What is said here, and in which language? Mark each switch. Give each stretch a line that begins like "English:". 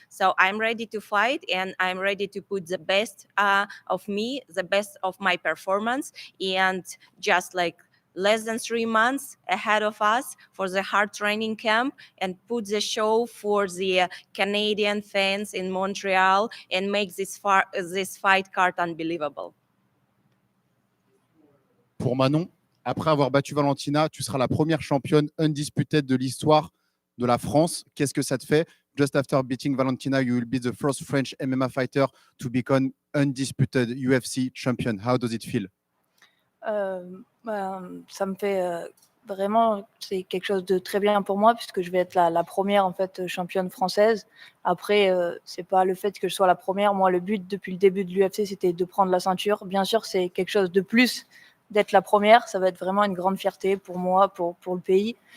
English: So I'm ready to fight, and I'm ready to put the best of me, the best of my performance. And just like less than 3 months ahead of us for the hard training camp, and put the show for the Canadian fans in Montreal and make this fight card unbelievable.
French: Pour Manon, après avoir battu Valentina, tu seras la première championne undisputed de l'histoire de la France. Qu'est-ce que ça te fait?
English: Just after beating Valentina, you will be the first French MMA fighter to become undisputed UFC champion. How does it feel?
French: Ça me fait vraiment, c'est quelque chose de très bien pour moi, puisque je vais être la première en fait championne française. Après, c'est pas le fait que je sois la première. Moi, le but depuis le début de l'UFC, c'était de prendre la ceinture. Bien sûr, c'est quelque chose de plus d'être la première. Ça va être vraiment une grande fierté pour moi, pour le pays.